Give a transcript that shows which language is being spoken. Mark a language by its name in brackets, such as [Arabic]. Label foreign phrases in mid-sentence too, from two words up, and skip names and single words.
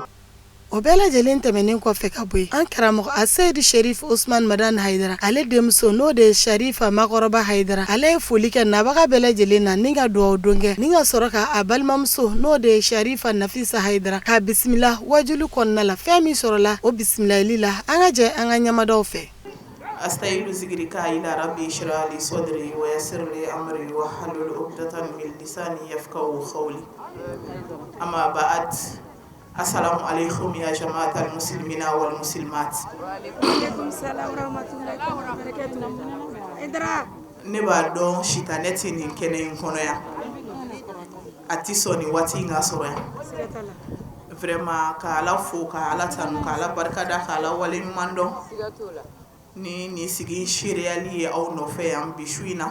[Bambara] o bɛɛ lajɛlen tɛmɛnen kɔfɛ ka bɔ yen an karamɔgɔ aseyidi sherif usman madan hayidara ale denmuso n'o de ye sharifa makɔrɔba hayidara ale ye foli kɛ nabaga bɛɛ lajɛlen na ni ka dugawu don kɛ ni ka sɔrɔ ka a balimamuso n'o de ye sharifa nafisa hayidara k'a bisimila wajulu kɔnɔna la fɛn min sɔrɔla o bisimilayili la an ka jɛ an ka ɲɛmadaw fɛ [Arabic] أستعيد ذكرك إلى ربي اشرح لي صدري ويسر لي أمري واحلل عقدة من لساني يفقهوا قولي أما بعد السلام عليكم يا جماعة المسلمين والمسلمات. وعليكم السلام ورحمة الله وبركاته. Idra. [Bambara] Ne b'a dɔn sitanɛ tɛ nin kɛnɛ in kɔnɔ yan. A ti sɔn nin waati in ka sɔrɔ yan. Vraiment ka Ala fo, ka Ala tanu, ka Ala barikada, ka Ala wale ɲuman dɔn. Ni nin sigi seereyali ye aw nɔfɛ yan bi su in na.